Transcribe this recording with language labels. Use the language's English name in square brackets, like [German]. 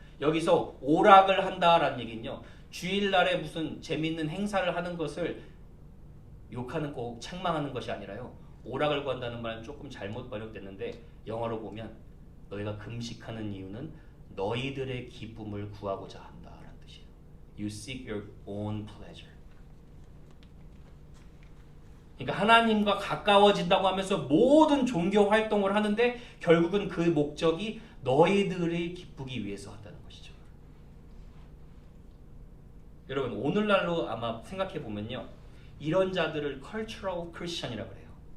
[Korean] 여기서 오락을 한다라는 얘기는요, 주일날에 무슨 재밌는 행사를 하는 것을 욕하는 거, 책망하는 것이 아니라요, 오락을 구한다는 말은 조금 잘못 번역됐는데 영어로 보면 너희가 금식하는 이유는 너희들의 기쁨을 구하고자 한다라는 뜻이에요. [English] You seek your own pleasure. [Korean] 그러니까 하나님과 가까워진다고 하면서 모든 종교 활동을 하는데 결국은 그 목적이 너희들이 기쁘기 위해서 한다는 것이죠. 여러분, 오늘날로 아마 생각해 보면요, 이런 자들을 cultural Christian이라고 해요.